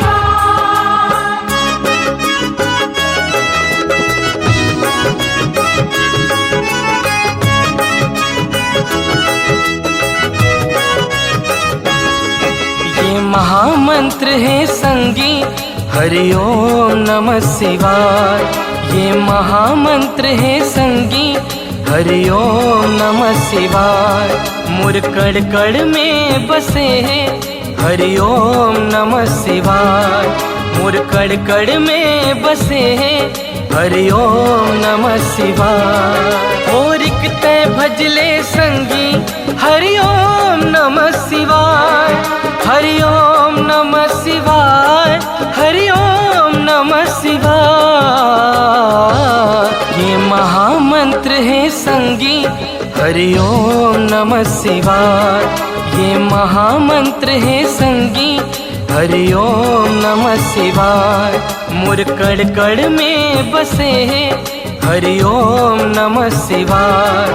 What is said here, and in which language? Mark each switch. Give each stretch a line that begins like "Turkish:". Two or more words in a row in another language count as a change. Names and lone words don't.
Chhattisgarhi: ये महामंत्र है संगी
Sanskrit: हरि ओम नमः शिवाय।
Chhattisgarhi: ये महामंत्र है संगी
Sanskrit: हरि ओम नमः शिवाय।
Chhattisgarhi: मुर कड़ कड़ में बसे है
Sanskrit: हरि ओम नमः शिवाय।
Chhattisgarhi: मुर कड़ कड़ में बसे है
Sanskrit: हरि ओम नमः शिवाय।
Chhattisgarhi: और एक तय भजले संगी
Sanskrit: हरि ओम नमः शिवाय, हरि ओम नमः शिवाय,
Chhattisgarhi: हरि ओम नमः शिवाय। ये महामंत्र है संगी
Sanskrit: हरि ओम नमः शिवाय।
Chhattisgarhi: ये महामंत्र है संगी
Sanskrit: हरि ओम नमः शिवाय।
Chhattisgarhi: मुर कड़ कड़ में बसे है
Sanskrit: हरि ओम नमः शिवाय।